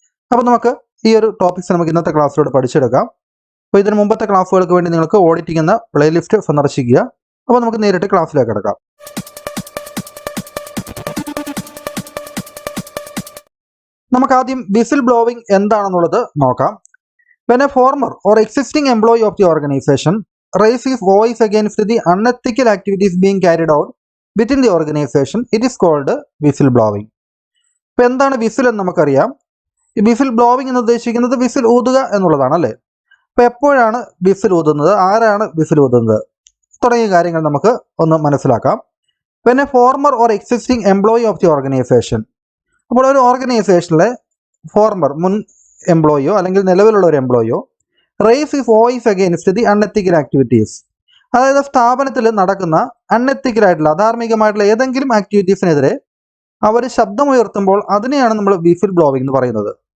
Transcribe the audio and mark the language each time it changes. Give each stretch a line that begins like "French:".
Malayalam: അപ്പോൾ നമുക്ക് ഈ ഒരു ടോപ്പിക്സ് നമുക്ക് ഇന്നത്തെ ക്ലാസ്സിലൂടെ പഠിച്ചെടുക്കാം. അപ്പോൾ ഇതിന് മുമ്പത്തെ ക്ലാസ്സുകൾക്ക് വേണ്ടി നിങ്ങൾക്ക് ഓഡിറ്റിംഗ് എന്ന പ്ലേലിസ്റ്റ് സന്ദർശിക്കുക. അപ്പോൾ നമുക്ക് നേരിട്ട് ക്ലാസ്സിലേക്ക് കിടക്കാം. നമുക്ക് ആദ്യം വിസിൽ ബ്ലോവിംഗ് എന്താണെന്നുള്ളത് നോക്കാം.
English: When a former or existing employee of the organization raises voice against the unethical activities being carried out within the organization, it is called whistle blowing.
Malayalam: ഇപ്പോൾ എന്താണ് വിസിൽ എന്ന് നമുക്കറിയാം. ഈ വിസിൽ ബ്ലോവിംഗ് എന്ന് ഉദ്ദേശിക്കുന്നത് whistle ഊതുക എന്നുള്ളതാണ് അല്ലേ. അപ്പോൾ എപ്പോഴാണ് വിസിൽ ഊതുന്നത്, ആരാണ് വിസിൽ ഊതുന്നത് തുടങ്ങിയ കാര്യങ്ങൾ നമുക്ക് ഒന്ന് മനസ്സിലാക്കാം.
English: When a former or existing employee of the organization,
Malayalam: അപ്പോൾ ഒരു ഓർഗനൈസേഷനിലെ ഫോർമർ മുൻ എംപ്ലോയിയോ അല്ലെങ്കിൽ നിലവിലുള്ള ഒരു എംപ്ലോയിയോ
English: raises voice against the unethical activities,
Malayalam: അതായത് സ്ഥാപനത്തിൽ നടക്കുന്ന അൺഎത്തിക്കലായിട്ടുള്ള അധാർമികമായിട്ടുള്ള ഏതെങ്കിലും ആക്ടിവിറ്റീസിനെതിരെ അവർ ശബ്ദമുയർത്തുമ്പോൾ അതിനെയാണ് നമ്മൾ വിസിൽ ബ്ലോവിംഗ് എന്ന് പറയുന്നത്.